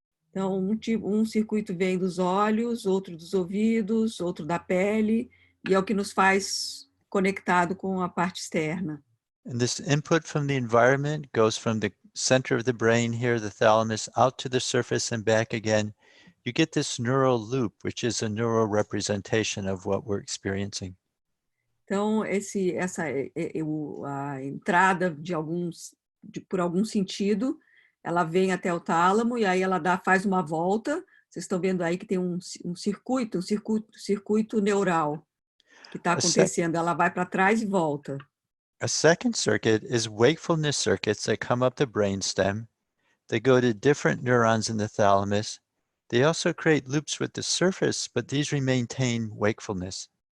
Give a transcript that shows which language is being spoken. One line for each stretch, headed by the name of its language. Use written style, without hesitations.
Portuguese: Então, um circuito vem dos olhos, outro dos ouvidos, outro da pele, e é o que nos faz conectado com a parte externa.
English: And this input from the environment goes from the center of the brain here, the thalamus, out to the surface and back again. You get this neural loop, which is a neural representation of what we're experiencing.
Portuguese: Então, a entrada por algum sentido, ela vem até o tálamo e aí ela faz uma volta Vocês estão vendo aí que tem um circuito neural que está
English: A, sec
Portuguese: acontecendo. Ela vai para trás e volta.
English: a second circuit is wakefulness circuits that come up the brainstem. They go to different neurons in the thalamus. They also create loops with the surface, but these maintain wakefulness.